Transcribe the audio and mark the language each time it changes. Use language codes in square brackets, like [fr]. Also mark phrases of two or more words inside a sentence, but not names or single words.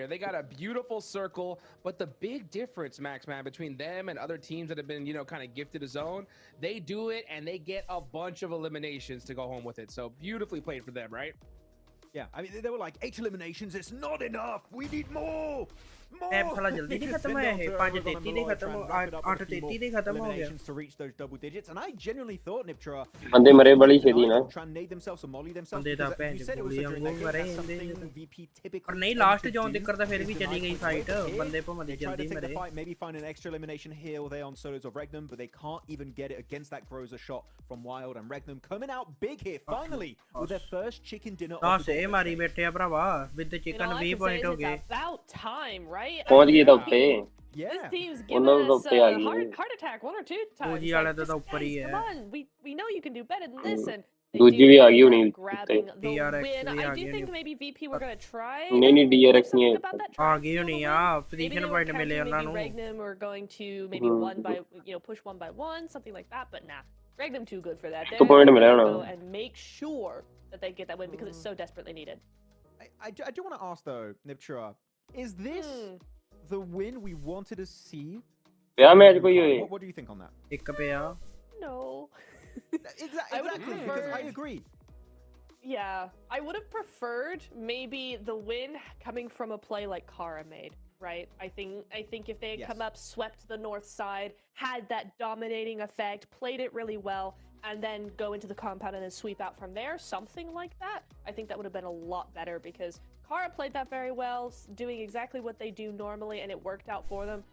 [en] They got a beautiful circle, but the big difference, Max, man, between them and other teams that have been, you know, kind of gifted a zone, they do it and they get a bunch of eliminations to go home with it. So beautifully played for them, right? Yeah, I mean, they were like, 8 eliminations, it's not enough, we need more! [pa] ਸਾਲਾ ਜਲਦੀ ਨਹੀਂ ਖਤਮ ਹੋਇਆ ਇਹ 5:33 ਦੇ ਖਤਮ 8:33 ਦੇ ਖਤਮ ਹੋ ਗਿਆ [en] to reach those double digits, and I genuinely thought Niptra [pa] ਬੰਦੇ ਮਰੇ ਬੜੀ ਛੇਤੀ ਨਾ ਬੰਦੇ ਤਾਂ ਭੈਣ ਦੇ ਗੋਲੀ ਵਾਂਗੂ ਮਰੇ ਜਾਂਦੇ ਪਰ ਨਹੀਂ [en] last zone [pa] ਤੱਕ ਤਾਂ ਫਿਰ ਵੀ ਚਲੀ ਗਈ ਫਾਈਟ ਬੰਦੇ ਭਮਦੇ ਜਲਦੀ ਮਰੇ [en] maybe find an extra elimination here or there on solos of Regnum, but they can't even get it against that Groza shot from Wild, and Regnum coming out big here finally with their first chicken dinner [pa] ਦੱਸ ਇਹ ਮਾਰੀ ਬੈਠੇ ਆ ਭਰਾਵਾ [en] with the chicken [pa] 20 ਪੁਆਇੰਟ ਹੋ ਗਏ [en] about time, right? [pa] ਪਹੁੰਚ ਗਏ ਤਾਂ ਉੱਤੇ [en] This team's given us a heart attack 1 or 2 times. Like, come on, we know you can do better than this, and [pa] ਦੂਜੀ ਵੀ ਆ ਗਈ ਹੋਣੀ [en] grabbing the win. I do think maybe VP were going to try. [pa] ਨਹੀਂ DRX ਨਹੀਂ ਆ ਗਈ ਹੋਣੀ ਆ [en] position point [pa] ਮਿਲੇ ਉਹਨਾਂ ਨੂੰ [en] Regnum are going to maybe push one by one, something like that, but nah. Regnum too good for that. They're going to go and make sure that they get that win because it's so desperately needed. I do want to ask though, Niptra, is this the win we wanted to see? [pa] ਮੈਚ ਕੋਈ ਹੋਏ. [en] What do you think on that? [pa] ਇੱਕ ਪਿਆ [en] No. Exactly, because I agree. Yeah, I would have preferred maybe the win coming from a play like Kara made, right? I think if they had come up, swept the north side, had that dominating effect, played it really well, and then go into the compound and then sweep out from there, something like that, I think that would have been a lot better because Kara played that very well, doing exactly what they do normally, and it worked out for them.